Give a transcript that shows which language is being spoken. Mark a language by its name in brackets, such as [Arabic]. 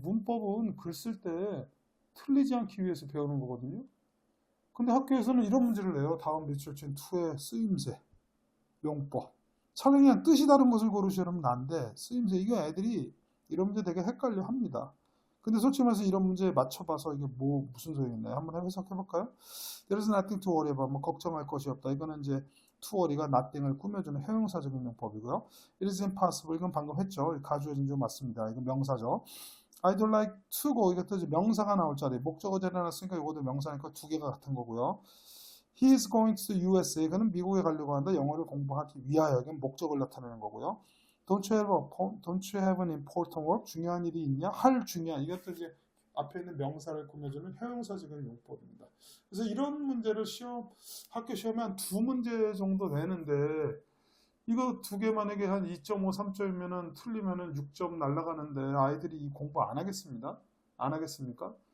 [Korean] 문법은 글 쓸 때 틀리지 않기 위해서 배우는 거거든요. 근데 학교에서는 이런 문제를 내요. 다음 밑줄 친 투의 쓰임새, 용법. 차라리 그냥 뜻이 다른 것을 고르시면 안 돼. 쓰임새. 이거 애들이 이런 문제 되게 헷갈려 합니다. 근데 솔직히 말해서 이런 문제에 맞춰봐서 이게 무슨 소용있나요? 한번 해석해볼까요? [English] There is nothing to worry about. [Korean] 뭐 걱정할 것이 없다. 이거는 이제 to worry가 nothing을 꾸며주는 형용사적인 용법이고요. [English] It is impossible. [Korean] 이건 방금 했죠. 가주어 진주 맞습니다. 이건 명사죠. [English] I don't like to go. [Korean] 이것도 이제 명사가 나올 자리. 목적어 자리에 놨으니까 이것도 명사니까 2개가 같은 거고요. [English] He is going to the USA. [Korean] 그는 미국에 가려고 한다. 영어를 공부하기 위하여. 이건 목적을 나타내는 거고요. [English] Don't you have an important work? [Korean] 중요한 일이 있냐? 할 중요한. 이것도 이제 앞에 있는 명사를 꾸며주는 형용사적인 용법입니다. 그래서 이런 문제를 학교 시험에 한 2문제 정도 내는데 이거 2개 만약에 한 2.5, 3점이면은 틀리면은 6점 날아가는데 아이들이 이 공부 안 하겠습니다. 안 하겠습니까?